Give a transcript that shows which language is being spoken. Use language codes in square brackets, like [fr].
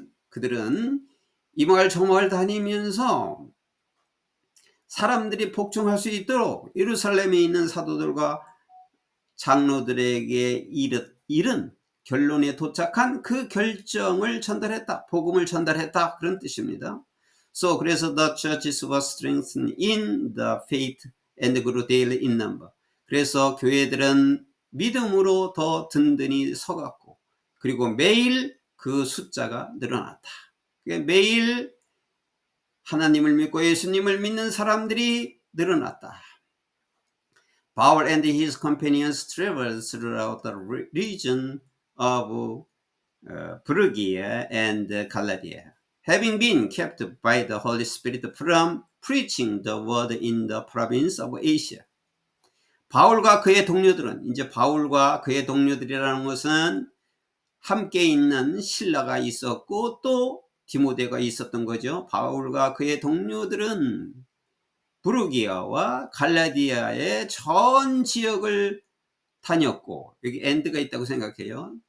[ko] 그들은 이 마을 저 마을 다니면서 사람들이 복종할 수 있도록 예루살렘에 있는 사도들과 장로들에게 이른 결론에 도착한 그 결정을 전달했다, 복음을 전달했다, 그런 뜻입니다. 그래서 [en] the churches were strengthened in the faith and grew daily in number. [ko] 그래서 교회들은 믿음으로 더 든든히 서갔고, 그리고 매일 그 숫자가 늘어났다. 매일 하나님을 믿고 예수님을 믿는 사람들이 늘어났다. [en] Paul and his companions traveled throughout the region of Phrygia and Galatia, having been kept by the Holy Spirit from preaching the word in the province of Asia. [ko] 바울과 그의 동료들은, 이제 바울과 그의 동료들이라는 것은 함께 있는 실라가 있었고 또 디모데가 있었던 거죠. 바울과 그의 동료들은 브루기아와 갈라디아의 전 지역을 다녔고, 여기 엔드가 있다고 생각해요.